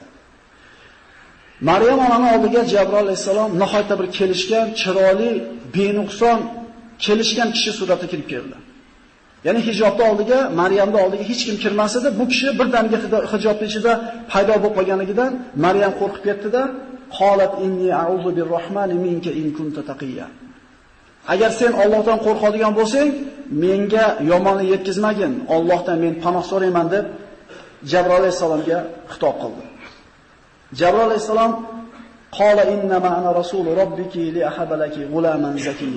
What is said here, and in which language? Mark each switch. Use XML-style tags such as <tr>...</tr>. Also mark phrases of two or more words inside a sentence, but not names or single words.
<uz>Maryam onaning oldiga Jabroil alayhissalom nihoyatda bir kelishgan, chiroyli, benuqson kelishgan kishi suratida kirib keldi. Ya'ni hijobning oldiga, Maryamning oldiga hech kim kirmas edi. Bu kishi birdaniga hijobning ichida paydo bo'lib qolganidan Maryam qo'rqib ketdi-da,</uz> <ar>قالت إني أعوذ بالرحمن منك إن كنت تقيا.</ar> <uz>Agar sen Allohdan qo'rqadigan bo'lsang, menga yomonlik yetkazmagin, Allohdan men panoh so'rayman deb Jabroil alayhisalomga xitob qildi. Jabroil alayhisalom</uz> <ar>قال إنما أنا رسول ربك لأهب لك غلاما زكيا.</ar>